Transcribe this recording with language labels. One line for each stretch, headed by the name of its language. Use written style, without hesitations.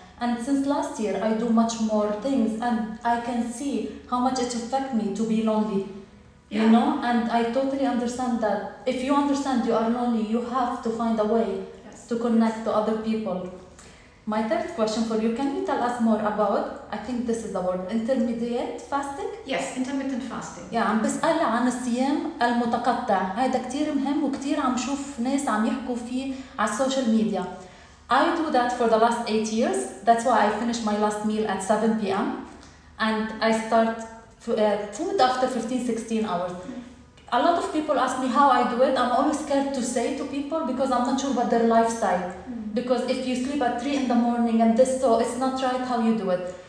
English: And since last year, I do much more things, and I can see how much it affects me to be lonely. You know, and I totally understand that if you understand you are lonely, you have to find a way to connect to other people. My third question for you, can you tell us more about, I think this is the word, intermediate fasting? Yes, intermittent fasting.
Arabic: عم بسأل عن الصيام المتقطع. هذا كتير مهم وكتير عم شوف ناس عم يحكوا فيه على السوشيال ميديا.
English: I do that for the last 8 years. That's why I finish my last meal at 7 p.m. and I start food after 15-16 hours. A lot of people ask me how I do it. I'm always scared to say to people because I'm not sure about their lifestyle. Because if you sleep at 3 in the morning and so it's not right how you do it.